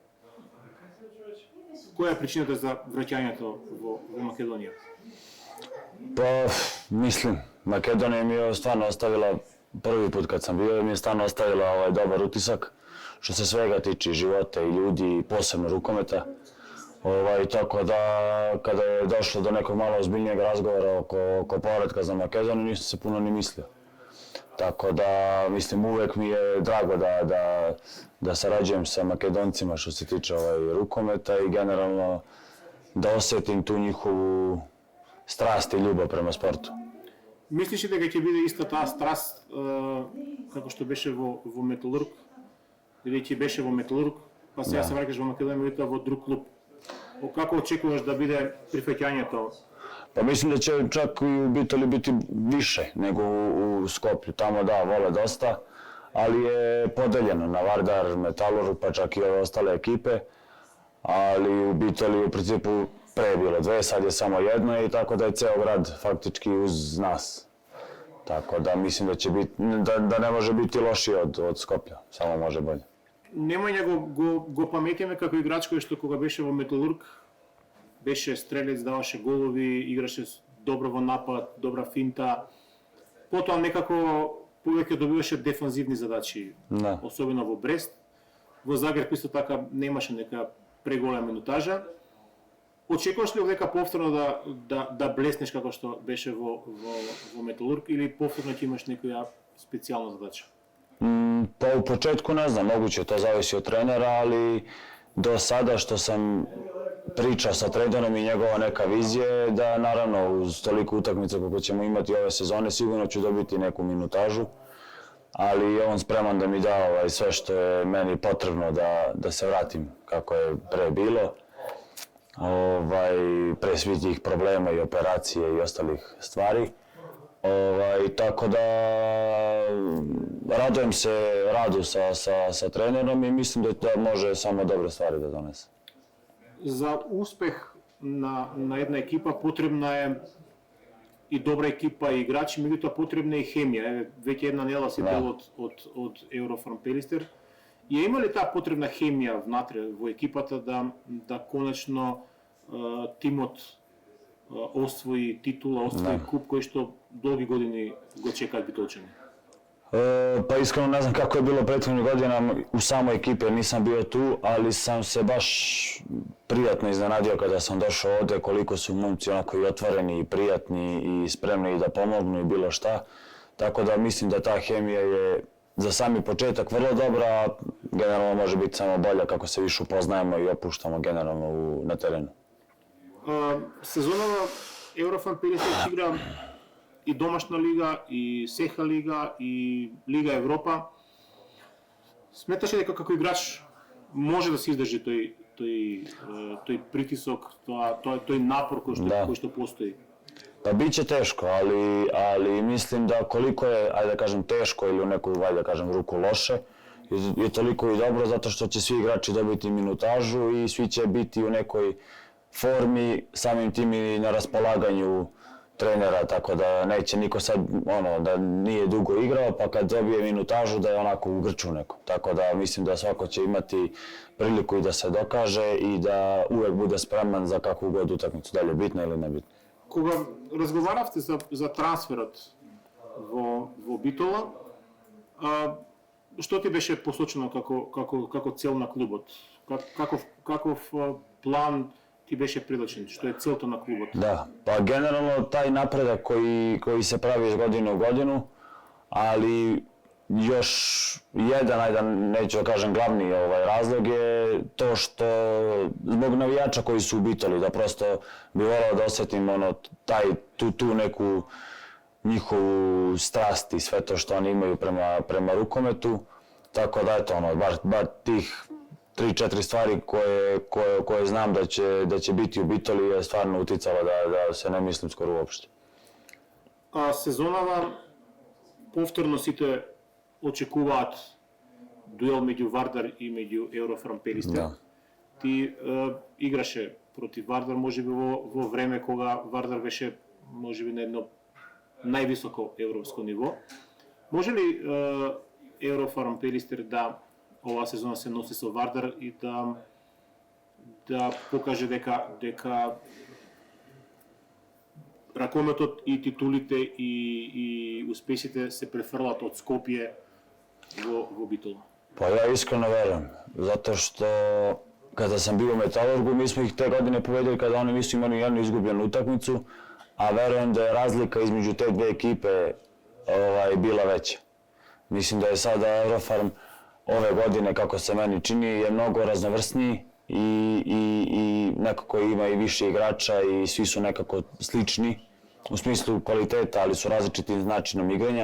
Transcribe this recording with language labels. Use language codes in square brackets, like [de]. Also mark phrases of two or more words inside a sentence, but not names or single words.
[mk] Која е причината за враќањето во Македонија? [sr] Па, мислим, Македонија [mk] ми е стварно оставила, [sr] први пут кад сам био, [mk] ми е стварно оставила добар утисак, [sr] што се свега тичи, живота и људи, и посебно рукомета. [mk] Така да, када е дошло до [sr] некog malo ozbiljnijeg razgovora oko povratka za Makedoniju, nisam se puno ni mislio. Tako da, mislim, uvek mi je drago da sarađujem sa Makedoncima što se tiče rukometa i generalno da osetim tu njihovu strast i ljubav prema sportu. [mk] Мислиш ли дека ќе биде иста таа страст како што беше во Металург? Или ќе беше во Металург, па сега се враќаш во Македонија, меѓутоа во друг клуб? Како очекуваш да биде прифаќањето? [sr] Pa mislim da će čak i u Bitoli biti više nego u Skoplju. Tamo da, vole dosta, ali je podeljeno na Vardar, Metalurg, pa čak i ove ostale ekipe. Ali u Bitoli u principu pre je bilo dve, sad je samo jedno i tako da je ceo grad faktički uz nas. Tako da mislim da će biti, da ne može biti lošije od Skoplja, samo može bolje. [mk] Немања го паметиме како играч кој што кога беше во Металург, беше стрелец, даваше голови, играше добро во напад, добра финта. Потоа некако повеќе добиваше дефанзивни задачи, особено во Брест. Во Загреб исто така немаше нека преголема минутажа. Очекуваш ли дека повторно да блеснеш како што беше во Металург или повторно ќе имаш некоја специјална задача? [sr] Pa u početku ne znam, moguće to zavisi od trenera, ali do sada što sam pričao sa trenerom i njegova neka vizija je da naravno uz toliko utakmica kako ćemo imati ove sezone sigurno ću dobiti neku minutažu, ali je on spreman da mi da sve što je meni potrebno da se vratim kako je pre bilo, pre svih tih problema i operacije i ostalih stvari. Tako da radujem se radu sa trenerom i mislim da može samo dobre stvari da donese. [mk] За успех на една екипа потребна е и добра екипа и играчи, меѓутоа потребна е и хемија. Веќе една недела си дел од Еврофан Пелистер. И има ли таа потребна хемија внатре во екипата да конечно тимот освои титула, освои куп кој што долги години го чекаат битолчани? [sr] Pa iskreno ne znam kako je bilo prethodnih godina u samoj ekipi, nisam bio tu, ali sam se baš prijatno iznenadio kada sam došao ovde, koliko su momci onako i otvoreni i prijatni i spremni da pomognu i bilo šta. Tako da mislim da ta hemija je za sami početak vrlo dobra, generalno može biti samo bolja kako se više upoznajemo i opuštamo generalno na terenu. [mk] Сезонава Еврофан Пелистер игра и домашна лига, и Сеха лига, и Лига Европа. Сметаш ли дека како играч може да се издржи тој притисок, тој напор кој што постои? [sr] Pa bit će teško, ali mislim da koliko je, ajde da kažem, teško ili u neku, ajde da kažem, ruku loše, je toliko i dobro zato što će svi igrači dobiti minutažu i svi će biti u nekoj formi, samim tim i na raspolaganju trenera, tako da neće niko sad, da nije dugo igrao, pa kad dobije minutažu da je onako u grču neko. Tako da mislim da svako će imati priliku i da se dokaže i da uvek bude spreman za kakvu god utakmicu, da li je bitna ili nebitna. [mk] Кога разговаравте за трансферот во Битола, што ти беше посочено како цел на клубот? Каков план ti беше прилачен, што е целта на клубот? [sr] Da, pa generalno taj napredak koji se pravi iz godine u godinu, ali još jedan, ajde neću da kažem glavni razlog je to što zbog navijača koji su u Bitoli, da prosto bi volao da osjetim tu neku njihovu strast i sve to što oni imaju prema rukometu, tako da eto bar tih 3-4 stvari koje znam da će biti u Bitoli je stvarno uticalo da se ne mislim skoro uopšte. [mk] Сезонава повторно сите очекуваат дуел меѓу Вардар и меѓу Еврофарм Пелистер. Да. Ти играше против Вардар можеби во време кога Вардар беше можеби на едно највисоко европско ниво. Може ли Еврофарм Пелистер да оваа сезона се носи со Вардар и да покаже дека ракометот и титулите и успесите се префрлат од Скопје во Битола? [sr] Pa ja iskreno verujem, zato što kada sam bio u Metalurgu, mi smo ih te godine pobedili kada oni nisu imali jednu izgubljenu utakmicu, a verujem da je razlika između te dve ekipe bila veća. Mislim da je sada Eurofarm ove godine, kako se meni čini, je mnogo raznovrsniji i nekako ima i više igrača i svi su nekako slični u smislu kvaliteta, ali su različitim načinom igranja.